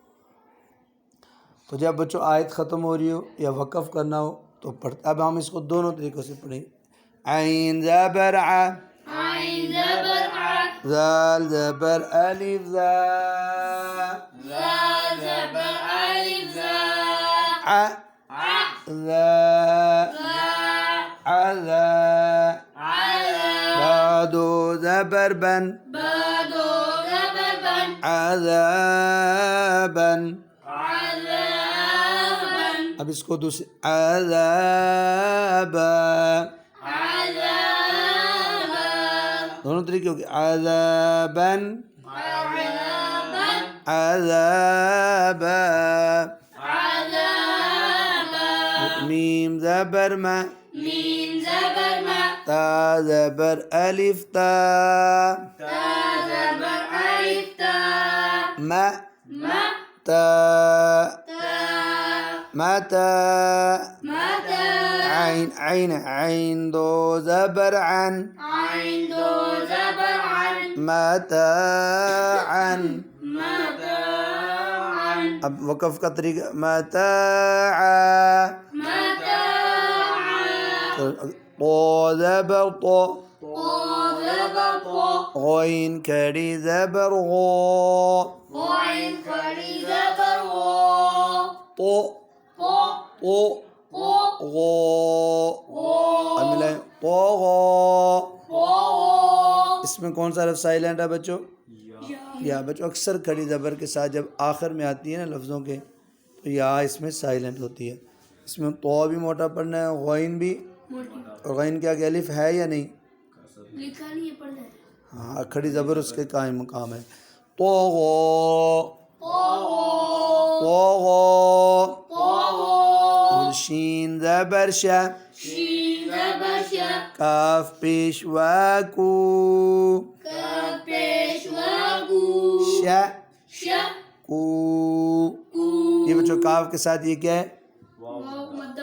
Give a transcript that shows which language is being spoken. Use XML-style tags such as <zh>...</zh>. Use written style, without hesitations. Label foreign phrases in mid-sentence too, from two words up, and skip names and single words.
<ur>تو جب بچوں آیت ختم ہو رہی ہو یا وقف کرنا ہو تو پڑھتے۔ اب ہم اس کو دونوں طریقوں سے پڑھیں گے۔ عین زبر ع، عین زبر ع، زال زبر الف زا، زال زبر الف زا، ع ذا عذا، عذا، بعدو زبر بن، بادو زبر بن، عذابا۔ عذابا، اب اس کو دوسرے عذابا، عذابا، دونوں طریقے ہو گئے، عذابا عذابا، عذابا۔ عذابا، میم زبر ما، میم زبر ما، تا زبر الف تا، تا زبر الف تا، ما ما تا تا، متا، متا، عین عین عین دو زبر عن، عین دو زبر عن، متاعا۔ متاعا، اب وقف کا طریقہ متاعا، متاعا، طو زبر طو، طو زبر طو، غین کھڑی زبر غو، غین کھڑی زبر غو، طو طو طو طو غو، غو، اب ملائیں طو غو۔ غو، اس میں کون سا لفظ سائلنٹ ہے بچوں؟ یا بچوں اکثر کھڑی زبر کے ساتھ جب آخر میں آتی ہے نا لفظوں کے تو یا اس میں سائلنٹ ہوتی ہے۔ اس میں طو بھی موٹا پڑھنا ہے، غین بھی، اور غین کے آگے الف ہے یا نہیں؟ لکھا نہیں ہے، پڑھنا ہے۔ ہاں کھڑی زبر اس کے قائم مقام ہے۔ طو غو، طو غو، طو غو۔ طو غو، شین زبر شا، شین زبر شا، کاف پیش واکو، کاف پیش واگو، شا شا کو۔ کو، یہ بچوں کاف کے ساتھ یہ کیا ہے؟ واو مدہ،</ur>